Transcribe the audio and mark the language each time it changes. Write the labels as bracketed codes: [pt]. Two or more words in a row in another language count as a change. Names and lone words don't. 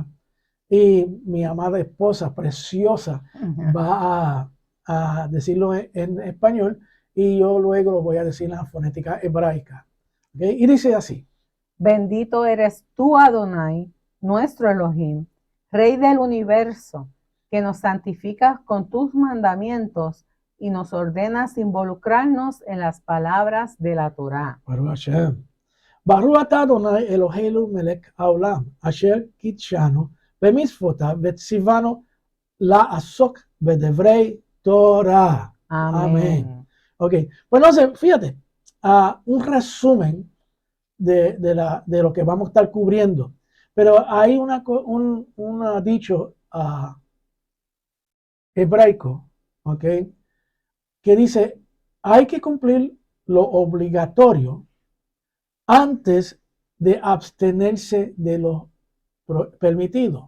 [es] Y mi amada esposa preciosa va a decirlo en español y yo luego lo voy a decir en la fonética hebraica. ¿Okay? Y dice así. Bendito eres tú, Adonai, nuestro Elohim, Rey del universo, que nos santificas con tus mandamientos y nos ordenas involucrarnos en las palabras de la Torá. [he] ברוך השם. ברוך אתה אדוני אלוהינו מלך העולם אשר קדשנו במצוותיו וציוונו לעסוק בדברי תורה. [es] Amén. Ok, pues no sé, fíjate, un resumen de lo que vamos a estar cubriendo. Pero hay un dicho hebraico, ¿ok? Que dice, hay que cumplir lo obligatorio antes de abstenerse de lo permitido.